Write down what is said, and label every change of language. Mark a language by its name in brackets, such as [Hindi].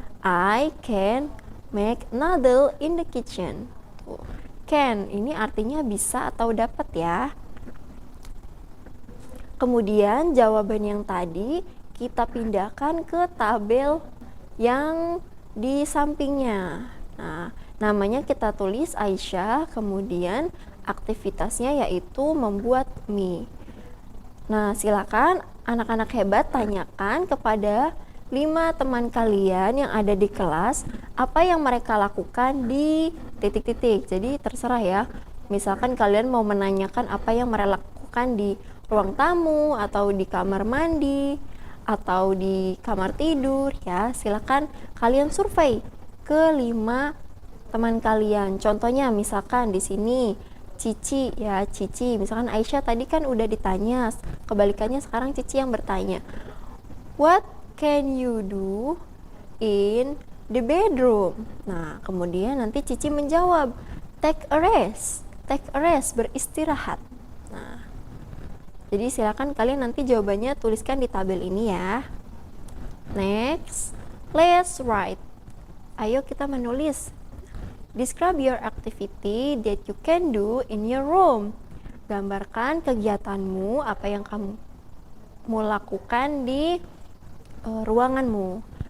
[English] I can make noodle in the kitchen. [Indonesian] Can ini artinya bisa atau dapat ya. Kemudian jawaban yang tadi kita pindahkan ke tabel yang di sampingnya. Nah, namanya kita tulis Aisyah, kemudian aktivitasnya yaitu membuat mie. Nah, silakan anak-anak hebat tanyakan kepada 5 teman kalian yang ada di kelas apa yang mereka lakukan di titik-titik. Jadi terserah ya. Misalkan kalian mau menanyakan apa yang mereka lakukan di ruang tamu atau di kamar mandi atau di kamar tidur ya, silakan kalian survei ke 5 teman kalian. Contohnya misalkan di sini Cici ya, Cici. Misalkan Aisyah tadi kan udah ditanya, kebalikannya sekarang Cici yang bertanya. [English] What can you do in the bedroom? [Indonesian] Nah, kemudian nanti Cici menjawab, [English] take a rest, [Indonesian] beristirahat. Nah, jadi silakan kalian nanti jawabannya tuliskan di tabel ini ya. [English] Next, let's write. [Indonesian] Ayo kita menulis. [English] Describe your activity that you can do in your room. [Indonesian] Gambarkan kegiatanmu, apa yang kamu mau lakukan di ruanganmu.